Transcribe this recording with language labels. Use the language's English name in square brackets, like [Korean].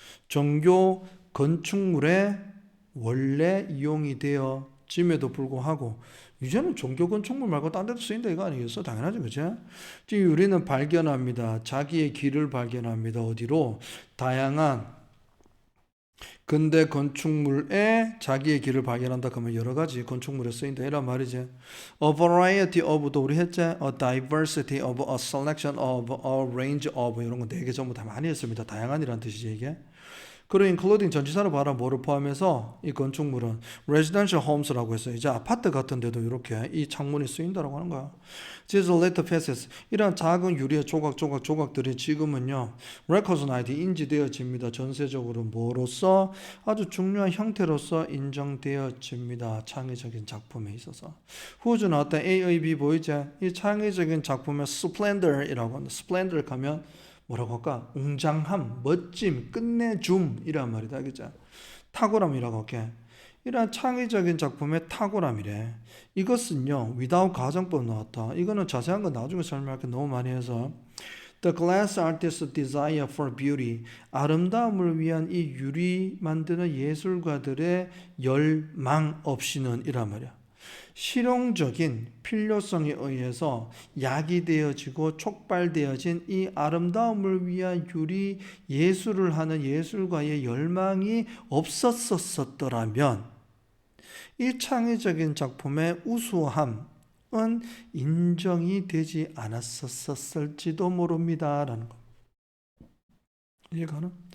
[Korean] 정교 건축물에 원래 이용이 되어짐에도 불구하고 이제는 종교 건축물 말고 딴 데도 쓰인다 이거 아니겠어? 당연하죠, 그죠? 지금 우리는 발견합니다. 자기의 길을 발견합니다. 어디로? 다양한 근대 건축물에 자기의 길을 발견한다 그러면 여러 가지 건축물에 쓰인다 이란 말이지. [English] A variety of도 [Korean] 우리 했지? [English] A diversity of, a selection of, a range of [Korean] 이런 거 네 개 전부 다 많이 했습니다. 다양한이란 뜻이지 이게. 그리고 including 전치사로 봐라 뭐를 포함해서 이 건축물은 [English] residential homes [Korean] 라고 했어요. 이제 아파트 같은 데도 이렇게 이 창문이 쓰인다라고 하는 거야. [English] These little pieces [Korean] 이런 작은 유리의 조각들이 지금은요 recognized 인지되어집니다. 전세적으로 뭐로서 아주 중요한 형태로서 인정되어집니다. 창의적인 작품에 있어서. 후주 나왔다 A, B 보이죠? 이 창의적인 작품의 splendor이라고 합니다. splendor 가면 뭐라고 할까? 웅장함, 멋짐, 끝내줌 이란 말이다. 그죠? 탁월함이라고 할게. 이러한 창의적인 작품의 탁월함이래. 이것은요, without 가정법 나왔다. 이거는 자세한 건 나중에 설명할 게 너무 많이 해서. [English] The glass artist's desire for beauty. [Korean] 아름다움을 위한 이 유리 만드는 예술가들의 열망 없이는 이란 말이야. 실용적인 필요성에 의해서 야기되어지고 촉발되어진 이 아름다움을 위한 유리 예술을 하는 예술가의 열망이 없었었더라면 이 창의적인 작품의 우수함은 인정이 되지 않았었을지도 모릅니다라는 거. 이해가나?